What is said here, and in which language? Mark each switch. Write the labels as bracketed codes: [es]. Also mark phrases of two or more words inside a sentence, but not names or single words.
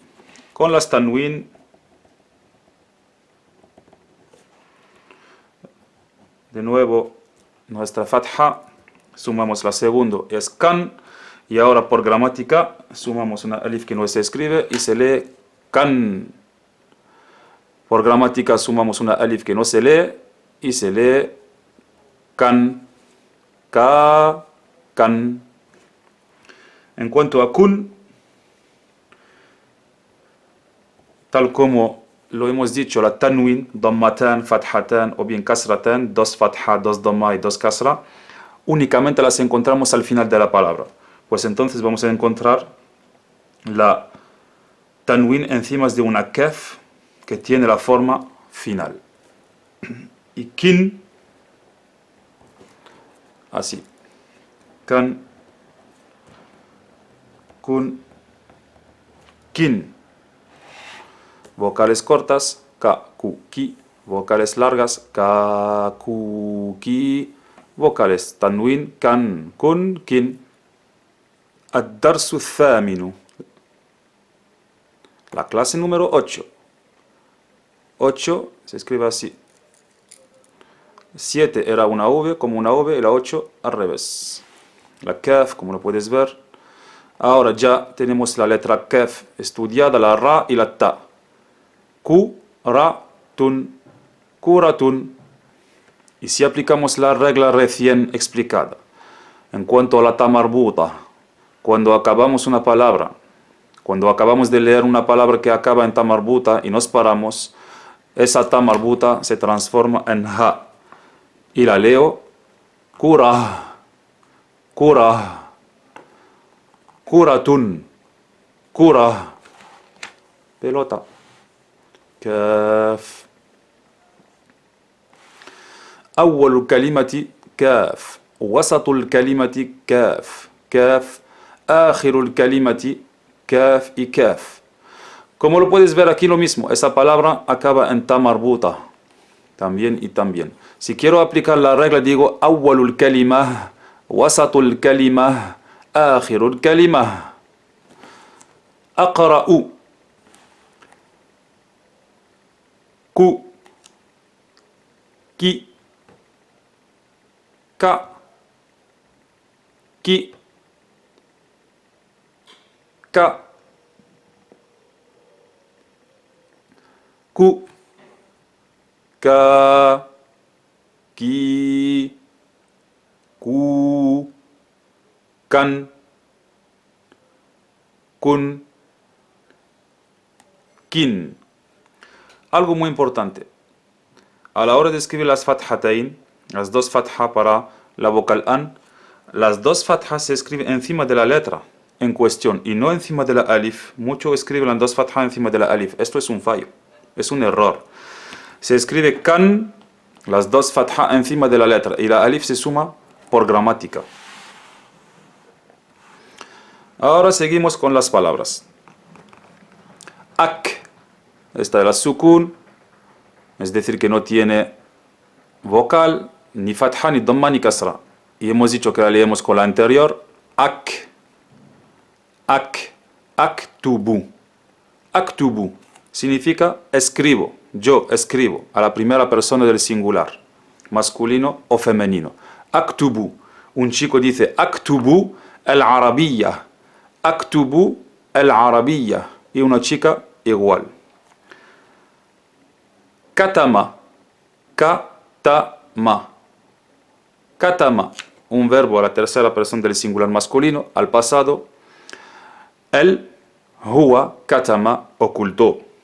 [es] Con las tanwin, de nuevo nuestra fatha, sumamos la segunda, es kan, y ahora por gramática sumamos una alif que no se escribe y se lee kan. Por gramática sumamos una alif que no se lee y se lee [ar] كً كَ كً. [es] En cuanto a kun, tal como lo hemos dicho, la tanwin, dammatan, fathatan o bien kasratan, dos fatha, dos damma y dos kasra, únicamente las encontramos al final de la palabra. Pues entonces vamos a encontrar la tanwin encima de una kaf que tiene la forma final. Y kin, así. [ar] كً كٌ كٍ. [es] Vocales cortas, [ar] كَ كُ كِ. [es] Vocales largas, [ar] كَ كُ, [es] ki. Vocales tanwin, [ar] كً كٌ كٍ. الدرس الثامن. [es] La clase número 8. 8 se escribe así. 7 era una V como una V y la 8 al revés. La kaf, como lo puedes ver. Ahora ya tenemos la letra kaf estudiada, la ra y la ta. [ar] كُ رَ تٌ كُرَةٌ. [es] Y si aplicamos la regla recién explicada, en cuanto a la ta marbuta, cuando acabamos una palabra, cuando acabamos de leer una palabra que acaba en ta marbuta y nos paramos, esa ta marbuta se transforma en ha. Y la leo, [ar] كرة كرة كرةٌ كرة, [es] pelota, kaf. [ar] أول الكلمة كاف، وسط الكلمة كاف، كاف، آخر الكلمة كاف y kaf. [es] Como lo puedes ver aquí lo mismo, esa palabra acaba en ta marbuta, también y también. Si quiero aplicar la regla digo [ar] أول الكلمة، وسط الكلمة، آخر الكلمة. أقرأ، كُ كِ, كَ كِ كَ كُ كَ كِ كُ, كً كٌ كٍ. [es] Algo muy importante. A la hora de escribir las fathatain, las dos fatha para la vocal an, las dos fathas se escriben encima de la letra en cuestión y no encima de la alif. Muchos escriben las dos fathas encima de la alif. Esto es un fallo, es un error. Se escribe kan, las dos fathas encima de la letra y la alif se suma por gramática. Ahora seguimos con las palabras. Ak, esta es la sukun, es decir que no tiene vocal, ni fatha, ni dhamma, ni kasra. Y hemos dicho que la leemos con la anterior. [ar] أَكْ أَكْ أَكْتُبُ. [es] Aktubu significa escribo, yo escribo, a la primera persona del singular, masculino o femenino. Aktubu, un chico dice [ar] أكتب العربية, أكتب العربية, [es] y una chica igual. [ar] كتم كتم. [es] Katama, un verbo a la tercera persona del singular masculino, al pasado. Él, [ar] هو كتم, [es] ocultó.